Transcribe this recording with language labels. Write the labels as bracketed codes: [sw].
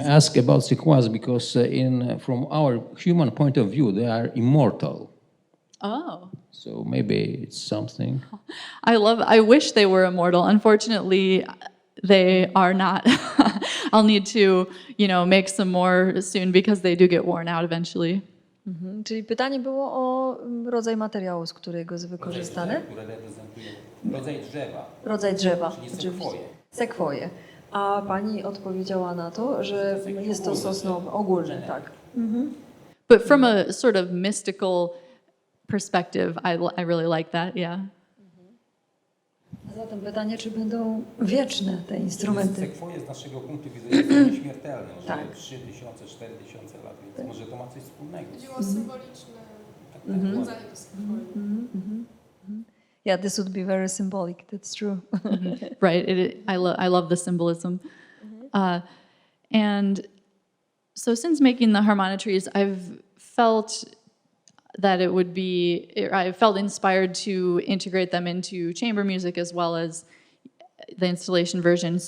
[en] I ask about sequoias because from our human point of view, they are immortal. Oh. So maybe it's something. I wish they were immortal. Unfortunately, they are not. I'll need to, make some more soon because they do get worn out eventually. Mhm. [pl] Czyli pytanie było o rodzaj materiału, z którego jest wykorzystany. Które reprezentują rodzaj drzewa. Rodzaj drzewa. Czyli oczywiście. sekwoje. Sekwoje. A pani odpowiedziała na to, że jest to sosnowy, ogólny, tak. [en] But from a sort of mystical perspective, I really like that, yeah. [pl] A zatem pytanie, czy będą wieczne te instrumenty? Sekwoje z naszego punktu widzenia są nieśmiertelne, że Tak. 3000, 4000 lat, więc może to ma coś wspólnego. Chodziło o symboliczne nawiązanie do sekworii. [en] Yeah, this would be very symbolic, that's true. Right, I love the symbolism. And so since making the harmonitries, I've felt that I felt inspired to integrate them into chamber music as well as the installation version.